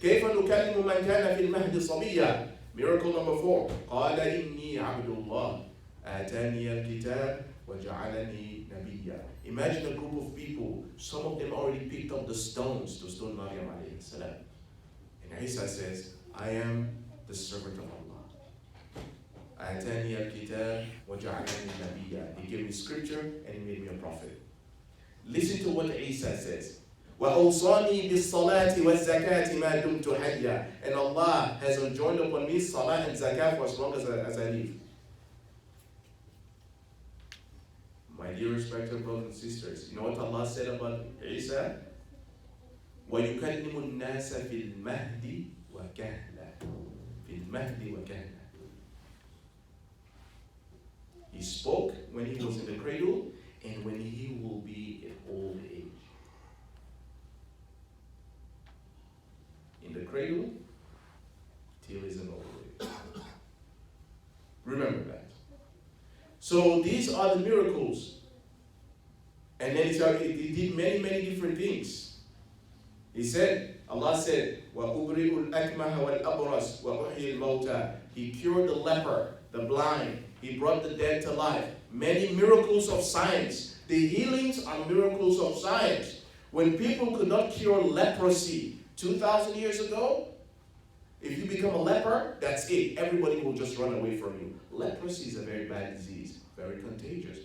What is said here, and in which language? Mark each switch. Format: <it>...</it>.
<ar>كيف نكلم من كان في المهد صبيا.</ar> <en>Miracle number 4.</en> <ar>قال إني عبد الله آتاني الكتاب وجعلني نبيا.</ar> <en>Imagine a group of people, some of them already picked up the stones to stone Maryam alayhi salam. And Isa says, I am the servant of Allah.</en> <ar>آتاني الكتاب وجعلني نبيا.</ar> <en>He gave me scripture and he made me a prophet. Listen to what Isa says.</en> <ar>وَأَوْصَانِي بِالصَّلَاةِ وَالزَّكَاةِ مَا دُمْتُ حَيًّا.</ar> <en>And Allah has enjoined upon me salah and zakah for as long as I live. My dear respected brothers and sisters, you know what Allah said about Isa?</en> <ar>وَيُكَلِّمُ النَّاسَ فِي الْمَهْدِ وَكَهْلًا. فِي الْمَهْدِ وَكَهْلًا.</ar> <en>He spoke when he was in the cradle and when he will be in old age. In the cradle till he's in old age. Remember that. So these are the miracles. And then he did many different things. He said, Allah said,</en> <ar>وَأُبْرِئُ الْأَكْمَهَ وَالْأَبْرَصَ وَأُحْيِي الْمَوْتَى.</ar> <en>He cured the leper, the blind. He brought the dead to life. Many miracles of science. The healings are miracles of science. When people could not cure leprosy 2,000 years ago, if you become a leper, that's it. Everybody will just run away from you. Leprosy is a very bad disease, very contagious.</en>